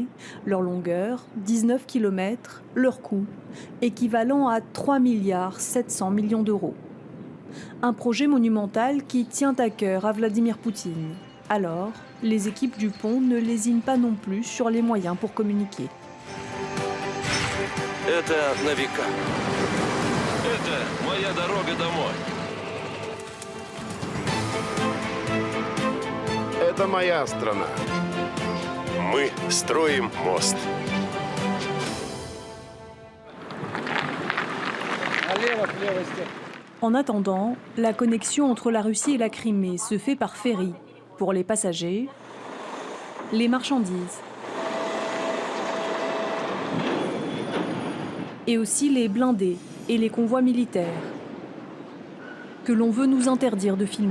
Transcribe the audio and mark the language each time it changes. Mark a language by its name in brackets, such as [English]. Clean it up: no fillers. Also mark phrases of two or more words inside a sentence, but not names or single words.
[French] Leur longueur, 19 km, leur coût, équivalent à 3 milliards 700 millions d'euros. Un projet monumental qui tient à cœur à Vladimir Poutine. Alors, les équipes du pont ne lésinent pas non plus sur les moyens pour communiquer. [Russian] Это моя страна. Мы строим мост. [French] En attendant, la connexion entre la Russie et la Crimée se fait par ferry pour les passagers, les marchandises et aussi les blindés et les convois militaires que l'on veut nous interdire de filmer.